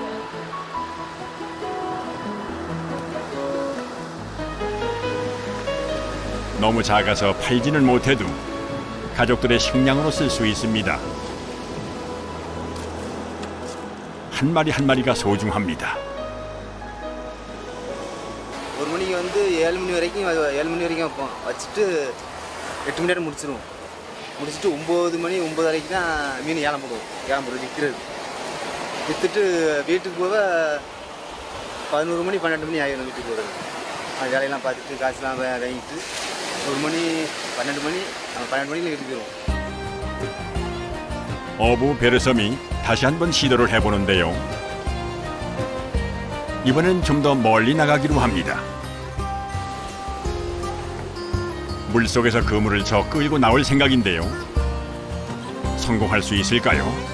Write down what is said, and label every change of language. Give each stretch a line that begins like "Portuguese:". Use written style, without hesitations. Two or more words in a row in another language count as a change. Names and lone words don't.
Korean: 너무 작아서 팔지는 못해도 가족들의 식량으로 쓸 수 있습니다. 한 마리 한 마리가 소중합니다.
Tamil: ஒரு மணிக்கு வந்து 7 மணி வரைக்கும் வைப்போம். வச்சுட்டு 8 மணி நேரம் முடிச்சிருவோம். முடிச்சுட்டு 9 மணி 9:30க்கு தான் மீன் ஏலம் போடுவோம். ஏலம் போடுறது விற்கிறது. விற்றுட்டு வீட்டுக்கு போக 11 மணி 12 மணி ஆகிடும் வீட்டுக்கு போகிறது. அந்த வேலையெல்லாம் பார்த்துட்டு காசுலாம் வாங்கிட்டு 1 மணி 12 மணி 12 மணிக்கு வீட்டுக்கு போயிடுவோம்.
Korean: 어부 베르섬이 다시 한번 시도를 해보는데요. 이번엔 좀 더 멀리 나가기로 합니다. 물속에서 그물을 저 끌고 나올 생각인데요. 성공할 수 있을까요?